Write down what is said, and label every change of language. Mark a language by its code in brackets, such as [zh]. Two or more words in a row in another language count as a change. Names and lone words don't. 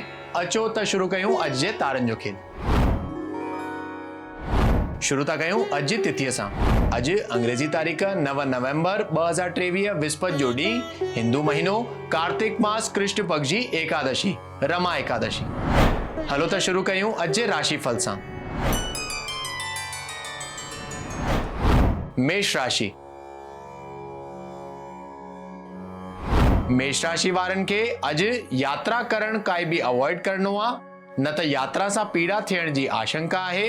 [sd] अचो त शुरू कयूं अॼु जे तारनि जो खेल। शुरू था कयूं अॼु जी तिथीअ सां। अॼु अंग्रेजी तारीख़ 9 नवंबर 2023 विस्पति जो ॾींहुं, हिंदू महीनो कार्तिक मास कृष्ण पक्ष जी एकादशी रमा एकादशी। हलो त शुरू कयूं अॼु जे राशिफल सां। मेष राशि। मेष राशि वारनि खे अॼु यात्रा करण काई बि अवॉइड करणो आहे, न त यात्रा सां पीड़ा थियण जी आशंका आहे।